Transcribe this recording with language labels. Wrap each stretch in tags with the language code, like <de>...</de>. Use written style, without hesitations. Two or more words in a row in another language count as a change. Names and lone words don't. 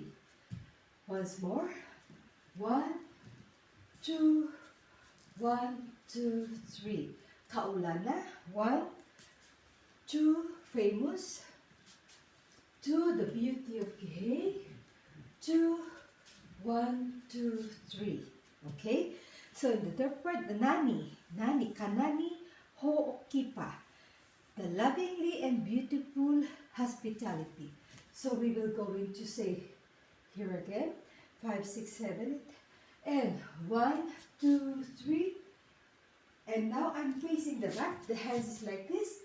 <en>Once more. 1, 2, 1, 2, 3. Kaulana. 1, 2, famous. 2, the beauty of Kīhei. 2, 1, 2, 3. Okay? So in the third part, the</en> <haw>nani, kanani, hoʻokipa.</haw> <en>The lovingly and beautiful hospitality. So we will go into say here again. 5, 6, 7, 8. And 1, 2, 3. And now I'm facing the right. The hands is like this.</en>